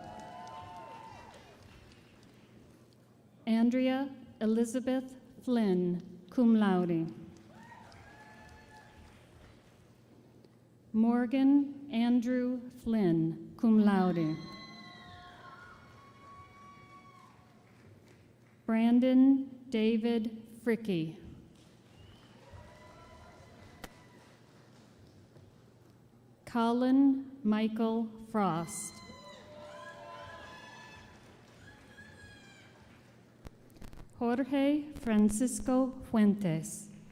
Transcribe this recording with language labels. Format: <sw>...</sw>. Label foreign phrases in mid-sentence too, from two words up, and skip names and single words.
<en>Andrea Elizabeth Flynn,</en> <la>cum laude.</la> <en>Morgan Andrew Flynn,</en> <la>cum laude.</la> <en>Brandon David Fricky. Colin Michael Frost. Jorge Francisco Fuentes.</en>